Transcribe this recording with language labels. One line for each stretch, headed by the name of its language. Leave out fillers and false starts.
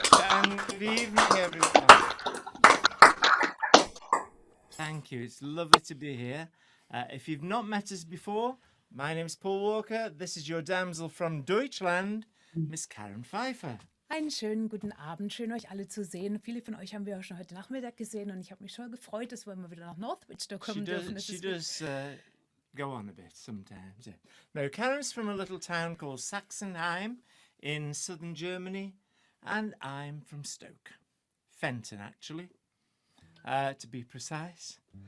English: And good evening, everyone. Thank you. It's lovely to be here. If you've not met us before, my name is Paul Walker. This is your damsel from Deutschland, Miss Karen Pfeiffer.
German: Einen schönen guten Abend, schön euch alle zu sehen. Viele von euch haben wir auch schon heute Nachmittag gesehen und ich habe mich schon gefreut, dass wir mal wieder nach Northwich da kommen dürfen.
English: She does go on a bit sometimes. Yeah. No, Karen's from a little town called Sachsenheim in southern Germany, and I'm from Stoke, Fenton actually, to be precise.